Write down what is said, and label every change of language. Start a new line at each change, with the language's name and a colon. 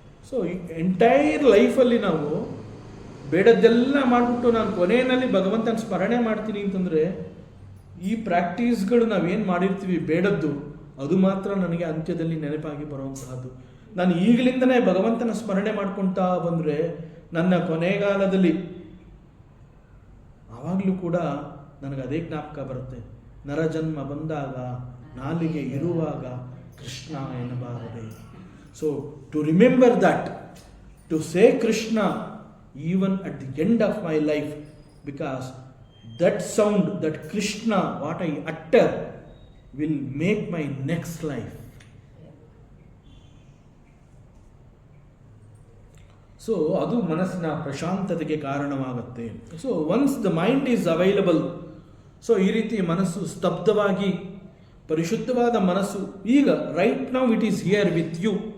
Kannada: So entire ಲೈಫಲ್ಲಿ ನಾವು ಬೇಡದ್ದೆಲ್ಲ ಮಾಡಿಬಿಟ್ಟು ನಾನು ಕೊನೆಯಲ್ಲಿ ಭಗವಂತನ ಸ್ಮರಣೆ ಮಾಡ್ತೀನಿ ಅಂತಂದರೆ, ಈ ಪ್ರಾಕ್ಟೀಸ್ಗಳು ನಾವೇನು ಮಾಡಿರ್ತೀವಿ ಬೇಡದ್ದು, ಅದು ಮಾತ್ರ ನನಗೆ ಅಂತ್ಯದಲ್ಲಿ ನೆನಪಾಗಿ ಬರುವಂತಹದ್ದು. ನಾನು ಈಗಲಿಂದನೇ ಭಗವಂತನ ಸ್ಮರಣೆ ಮಾಡ್ಕೊಳ್ತಾ ಬಂದರೆ ನನ್ನ ಕೊನೆಗಾಲದಲ್ಲಿ ಆವಾಗಲೂ ಕೂಡ ನನಗೆ ಅದೇ ಜ್ಞಾಪಕ ಬರುತ್ತೆ. ನರಜನ್ಮ ಬಂದಾಗ ನಾಲಿಗೆ ಇರುವಾಗ Krishna ಎನ್ನಬಾರದೆ.
English: So to remember that, to say Krishna even at the end of my life, because that sound, that Krishna, what I utter, will make my next life. So
Kannada: ಅದು ಮನಸ್ಸಿನ ಪ್ರಶಾಂತತೆಗೆ ಕಾರಣವಾಗುತ್ತೆ.
English: so once the mind is available, so
Kannada: ಈ ರೀತಿ ಮನಸ್ಸು ಸ್ತಬ್ಧವಾಗಿ ಪರಿಶುದ್ಧವಾದ ಮನಸ್ಸು, ಈಗ
English: Right now it is here with you.